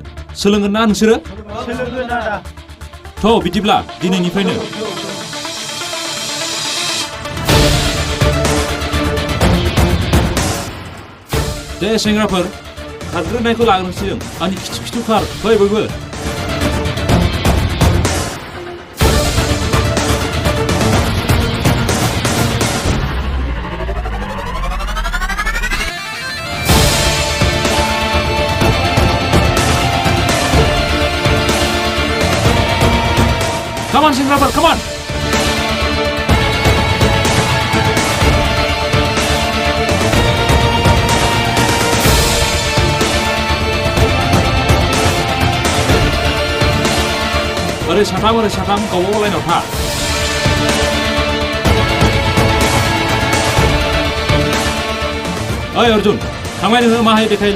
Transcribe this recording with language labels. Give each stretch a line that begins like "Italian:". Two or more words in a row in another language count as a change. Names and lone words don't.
Bodo: सोलोंगोन ना नोंसोरो? सोलोंगोन आदा। थ' बिदिब्ला दिनैनिफ्रायनो दे सेंग्राफोर खारग्रोनायखौ लाग्रोनोसै जों। आंनि खिथु खिथु खार फै बयबो।
English: Come on, सेंग्राफोर come on।
Bodo: ओरै साथाम गावबागाव लाइनाव था। ओइ अर्जुन थांलाय नोङो मा हायो देखायलाय।